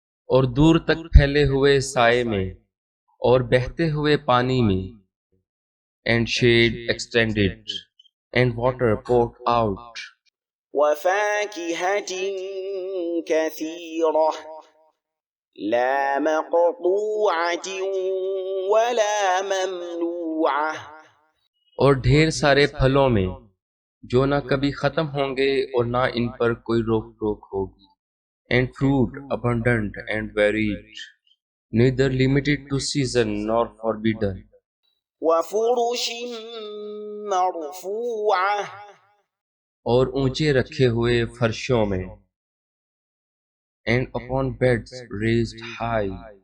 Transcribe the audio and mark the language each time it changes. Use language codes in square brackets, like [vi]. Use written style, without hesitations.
[ur] اور دور تک پھیلے ہوئے سائے میں اور بہتے ہوئے پانی میں. [en] And shade extended, and water poured out. [ar] وفاكهة كثيرة لا مقطوعة ولا ممنوعة [ur] اور ڈھیر سارے پھلوں میں جو نہ کبھی ختم ہوں گے اور نہ ان پر کوئی روک ٹوک ہوگی. [en] And fruit abundant and varied, neither limited to season nor forbidden. [ar] وفرش مرفوعة [ur] اور اونچے رکھے ہوئے فرشوں میں. [en] And upon beds raised high.